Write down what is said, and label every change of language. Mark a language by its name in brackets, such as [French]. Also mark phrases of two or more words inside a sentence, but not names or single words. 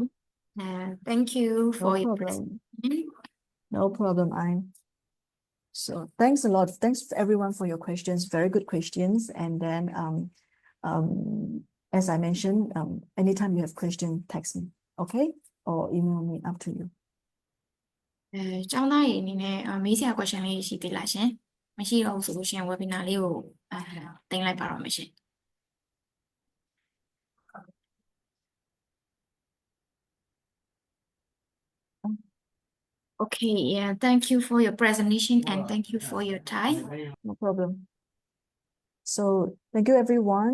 [English] Thank you for your problem. presentation. No problem, So thanks a lot. Thanks everyone for your questions. Very good questions. And then as I mentioned, anytime you have questions, text me, okay? Or email me, up to you. [Burmese] ကျောင်းသားတွေအနေနဲ့မေးစရာ question လေးရှိသေးလားရှင်။မရှိတော့ဘူးဆိုလို့ရှိရင် webinar လေးကိုတင်လိုက်ပါတော့မယ်ရှင် [English] Okay, yeah, thank you for your presentation and thank you for your time. No problem. So thank you everyone.